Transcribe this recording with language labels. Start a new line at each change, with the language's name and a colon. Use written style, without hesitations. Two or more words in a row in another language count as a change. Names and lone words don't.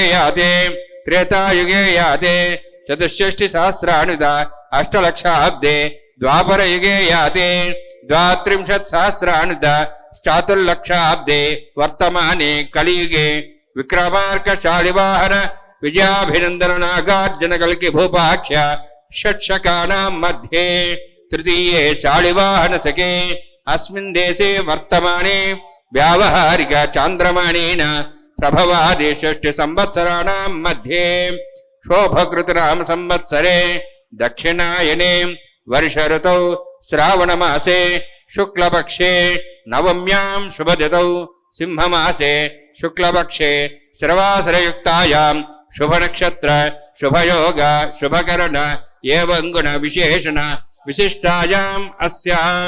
Sanskrit: యాతే త్రేతాయుగే యాతే 64 సహస్రాణి అష్టలక్షాబ్దే ద్వాపరయుగే యాతే 32 సహస్రాణి చాతుర్లక్షాబ్దే వర్తమానే కలియుగే విక్రమార్క శాలివాహన విజయాభినందన నాగార్జున కల్కి భూపాఖ్య షట్శకానాం మధ్యే తృతీయే శాలివాహన సకే అస్మిన్ దేశే వర్తమానే వ్యావహారిక చాంద్రమాణేన प्रभवादि षष्टि संवत्सराणां मध्ये शोभकृतनाम संवत्सरे दक्षिणायने वर्ष ऋतौ श्रावणमासे शुक्लपक्षे नवम्यां शुभतिथौ सिंहमासे शुक्लपक्षे श्रवासरयुक्तायां शुभनक्षत्र शुभयोग शुभकरण एवं गुण विशेषण विशिष्टायाम् अस्यां